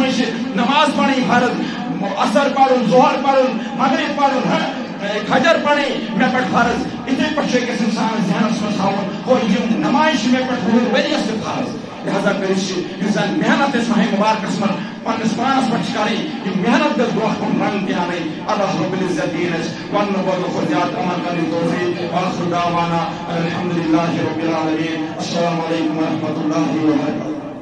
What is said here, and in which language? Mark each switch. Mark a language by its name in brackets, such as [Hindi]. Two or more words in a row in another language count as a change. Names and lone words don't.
[Kashmiri] منٛز چھِ نماز پرٕنۍ فرض اثر پرُن ظہر پرُن مغرب پرُن فجر پڑھیں مےٚ پٮ۪ٹھ فرض یِتھٕے پٲٹھۍ چھُ أکِس اِنسانس ذہنس منٛز تھاوُن گوٚو یِم نمازِ چھِ مےٚ پٮ۪ٹھ وُہن ؤرِیس تہِ فرض لہذا کٔرِتھ چھِ یُس زن محنت أسۍ ماہِ مُبارکس منٛز پننِس پانس پٮ۪ٹھ چھِ کرٕنۍ یہِ محنت گژھِ برونٛہہ کُن رنٛگ تہِ انٕنۍ اللہ رب العزت دِیِن اَسہِ وننہٕ بولنہٕ کھۄتہٕ زیادٕ عمل کرنٕچ توفیٖق [Arabic] وآخر دعوانا الحمدللہ رب العالمین السلام علیکم ورحمۃ اللہ وبرکاتہ.